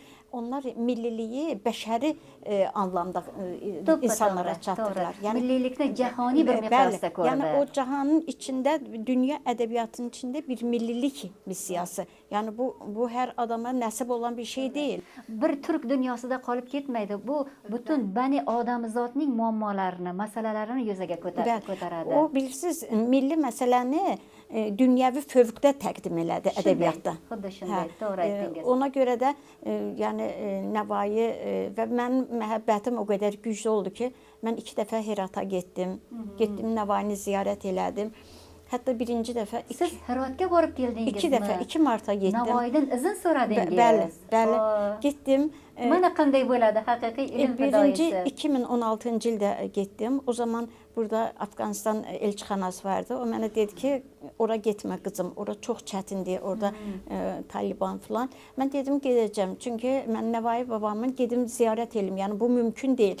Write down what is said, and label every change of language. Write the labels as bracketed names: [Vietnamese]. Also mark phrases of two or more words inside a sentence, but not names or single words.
[Azerbaijani] Onlar milliliyi bəşəri anlamda insanlara çatdırırlar. Millilikdə cəhani bir miqyasda qoyur. Yəni o cahanın içində, dünya ədəbiyyatının içində bir millilik missiyası. Yəni bu hər adama nəsib olan bir şey deyil. Bir Türk dünyasında qalıb getməydi. [Uzbek] Bu bütün bəni adamzatning muammolarini, masalalarini yuzaga ko'taradi. [Azerbaijani] O bilirsiniz, milli məsələni dünyəvi fövqdə təqdim elədi ədəbiyyatda. [Uzbek] Xuddi şunday, doğru aytdınız. [Azerbaijani] Ona görə də yəni Nəvai və mənim məhəbbətim o qədər güclü oldu ki, mən 2 dəfə Herata getdim. Getdim, Nəvaini ziyarət elədim. Hətta birinci dəfə... [Uzbek] Siz Heratga borib gəldinizmi? [Azerbaijani] 2 dəfə, 2 marta getdim. [Uzbek] Nəvaidən izin soradınız? [Azerbaijani] Bəli, getdim. [Uzbek] Mənə qanday bo'ladı haqiqiy ilm fidoyisi? [Azerbaijani] Birinci 2016-cı ildə getdim. O zaman burada Afqanistan elçixanası vardı. O mənə dedi ki, ora getmə qızım, ora çox çətindir, orada Taliban filan. Mən dedim, gedəcəm. Çünki mən Nəvai babamın gedim ziyarət edim. Yəni bu mümkün deyil.